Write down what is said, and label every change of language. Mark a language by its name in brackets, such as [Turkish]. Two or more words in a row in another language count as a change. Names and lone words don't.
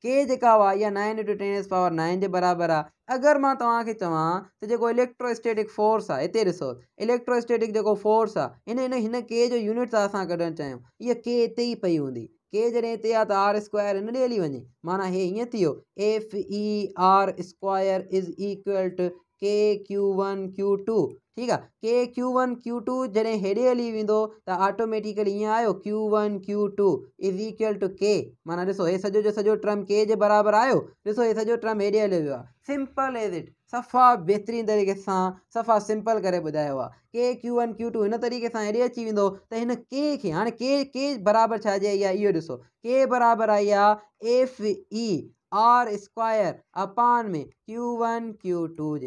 [Sindhi] के जेका हुआ इहा 9 × 10⁻⁹ जे बराबरि आहे। अगरि मां तव्हांखे चवां त जेको [English] electrostatic force [Sindhi] आहे, हिते ॾिसो इलेक्ट्रोस्टैटिक जेको फोर्स आहे हिन के जो यूनिट था असां कढणु चाहियूं, इहा के हिते ई पई हूंदी। के जॾहिं हिते आहे त r² हिन ॾे हली वञे, माना हे हीअं थी वियो FER² [English] is equal to [Sindhi] KQ1 Q2। ठीकु आहे, KQ1 Q2 जॾहिं हेॾे हली वेंदो त ऑटोमेटिकली ईअं आयो Q1 Q2 [English] is equal to [Sindhi] के। माना ॾिसो हे सॼो जो सॼो टर्म के जे बराबरि आयो। ॾिसो हे सॼो टर्म हेॾे हलियो वियो आहे। [English] simple as it, [Sindhi] सफ़ा बहितरीनु तरीक़े सां सफ़ा सिंपल करे ॿुधायो आहे। KQ1 Q2 हिन तरीक़े सां हेॾे अची वेंदो त हिन के खे हाणे के बराबरि छा जे आई आहे, इहो ॾिसो के बराबरि आई आहे FER² अपान में Q1 Q2 जे।